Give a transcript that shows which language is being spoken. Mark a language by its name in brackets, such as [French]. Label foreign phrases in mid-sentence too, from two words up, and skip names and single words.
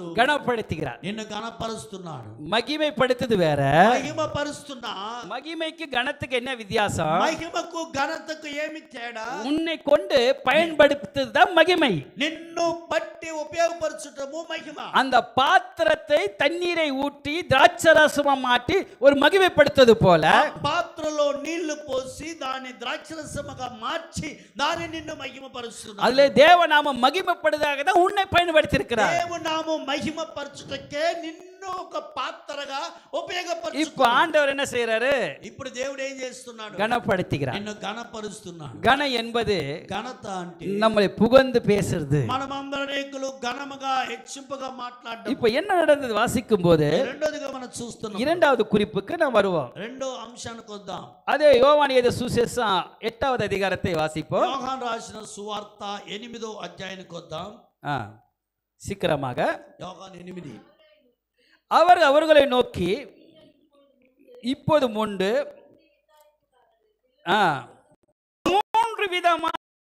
[Tamil] கனப்படுத்துகிறார். [Telugu] నిన్ను గణపరుస్తున్నాడు. [Tamil] மகிமைப்படுத்துது வேற, [Telugu] మహిమ పరుస్తున్నా. [Tamil] மகிமைக்கு கனத்துக்கு என்ன வித்தியாசம்? [Telugu] మహిమకు ఘనతకు ఏమి తేడా? [Tamil] உன்னை கொண்டு பயன்படுத்துதான் மகிமை. [Telugu] నిన్ను బట్టి ఉపయోగపరచుటము మహిమ. [Tamil] அந்த பாத்திரத்தை தண்ணீரை ஊற்றி திராட்சரசமா மாற்றி ஒரு மகிமைப்படுத்துவது போல [Telugu] పాత్రలో నీళ్లు పోసి దాని ద్రాక్షరసముగా మార్చి దాని నిన్ను మహిమపరుస్తున్నాడు. [Tamil] அதுல தேவநாமம் மகிமைப்படுவதாக தான் உன்னை பயன்படுத்தி இருக்கிறார். [Telugu] தேவநாமம் మహిమపరచుటకే నిన్ను ఒక పాత్రగా ఉపయోగపరుచుతున్నాడు. [Tamil] இப்போ ஆண்டவர் என்ன செய்யறாரு? [Telugu] ఇప్పుడు దేవుడు ఏం చేస్తున్నాడు? [Tamil] கனப்படுத்துகிறார். [Telugu] నిన్ను గణపరుస్తున్నాడు. [Tamil] கன என்பது [Telugu] ఘనత అంటే [Tamil] நம்மளை புகழ்ந்து பேசுறது. [Telugu] మనమందరేకులు ఘనముగా హెచ్చింపుగా మాట్లాడడం. [Tamil] இப்போ என்ன நடந்தது வாசிக்கும் போது [Telugu] రెండోదిగా మనం చూస్తున్నాం. [Tamil] இரண்டாவது குறிப்புக்கு நாம் வருவோம். [Telugu] రెండో అంశానికి వద్దాం. [Tamil] அதே யோவான் எழுதிய சுவிசேஷம் 8வது அதிகாரத்தை வாசிப்போம். [Telugu] యోహాను రాసిన సువార్త 8వ అధ్యాయానికి వద్దాం. [Tamil] சீக்கிரமாக. [Telugu] యోహాను 8. [Tamil] அவர் அவர்களை நோக்கி இப்போது முண்டு 3 விதமான